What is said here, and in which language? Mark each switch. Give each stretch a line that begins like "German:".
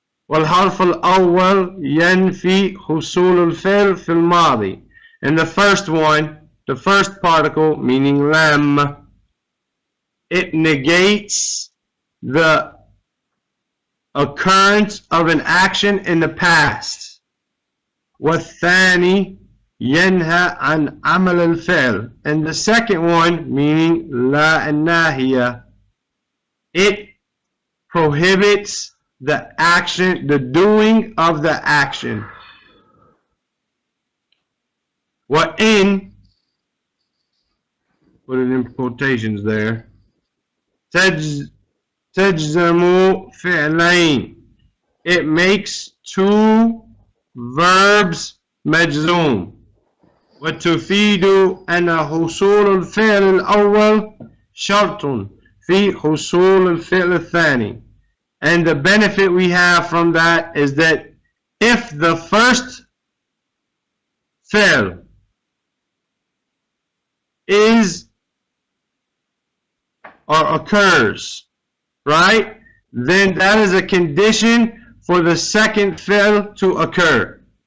Arabic: والحرف الأول ينفي حصول الفعل في الماضي.
English: And the first one, the first particle, meaning lam, it negates the occurrence of an action in the past.
Arabic: والثاني ينهى عن عمل الفعل.
English: And the second one, meaning لا الناهية, it prohibits the action, the doing of the action. What in, put it in quotations there,
Arabic: تجزم فعلين.
English: It makes two verbs مجزوم.
Arabic: وتفيد أن حصول الفعل الأول شرط في حصول الفعل الثاني.
English: And the benefit we have from that is that if the first fi'l is or occurs, right, then that is a condition for the second fi'l to occur.